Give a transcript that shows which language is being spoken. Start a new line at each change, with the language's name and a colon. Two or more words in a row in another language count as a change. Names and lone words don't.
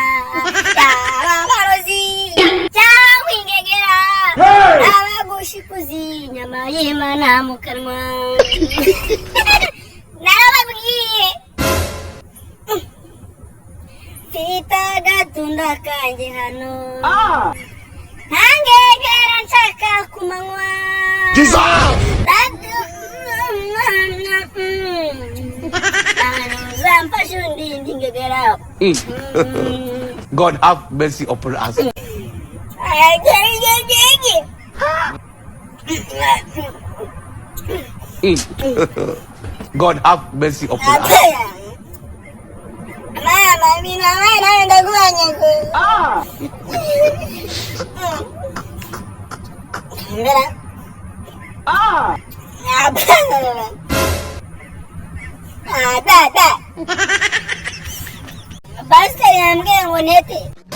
Kinyarwanda: Yababarozi cyangwa ingegera n'abagushikuzi inyama y'Imana mu kanwa. Narababwiye mfite agatunda kanjye hano ntangegera nshaka kumanywa.
English: God have mercy upon us. God have mercy upon us.
Swahili: Mama, mimi naenda kufanya basta
Kinyarwanda: yambwiye ngo nete